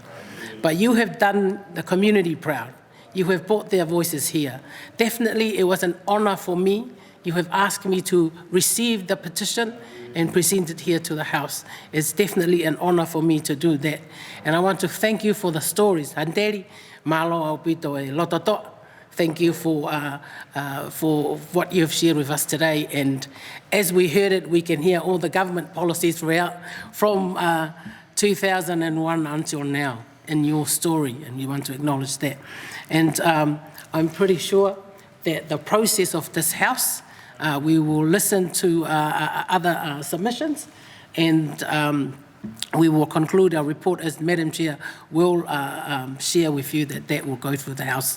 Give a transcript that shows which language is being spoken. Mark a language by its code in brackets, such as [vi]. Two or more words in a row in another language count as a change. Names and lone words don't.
[en] But you have done the community proud. You have brought their voices here. Definitely, it was an honor for me. You have asked me to receive the petition and present it here to the House. It's definitely an honor for me to do that. And I want to thank you for the stories. [to] Handeri, malo au pito e lototo. [en] Thank you for what you've shared with us today. And as we heard it, we can hear all the government policies throughout from 2001 until now in your story, and we want to acknowledge that. And I'm pretty sure that the process of this House, we will listen to other submissions, and we will conclude our report as Madam Chair will share with you that will go through the House.